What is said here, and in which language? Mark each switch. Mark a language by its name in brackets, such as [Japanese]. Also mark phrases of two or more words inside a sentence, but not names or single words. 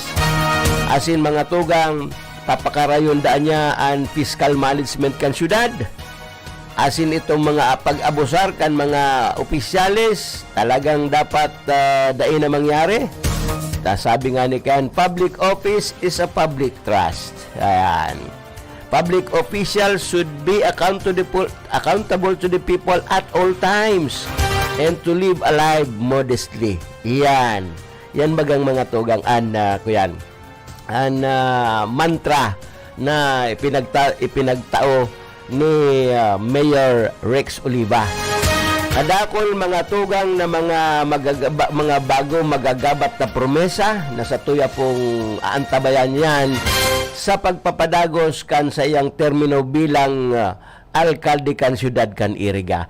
[Bikol] Asin mga tugang, papakarayon daan niya ang fiscal management kan syudad. Asin itong mga pag-abusar kan mga opisyales, talagang dapat dain na mangyari. Sabi nga ni kan, [English] public office is a public trust. [Bikol] Ayan. [English] Public officials should be accountable to the people at all times and to live a life modestly. [Bikol] Yan. Yan bagang mga tugang kuyan. An mantra na ipinagtao ni Mayor Rex Oliva. Kadakol mga tugang na mga bago magagabat na promesa na sa tuya pong aantabayan yan sa pagpapadagos kan sa iyang termino bilang alkalde kan syudad kan Iriga.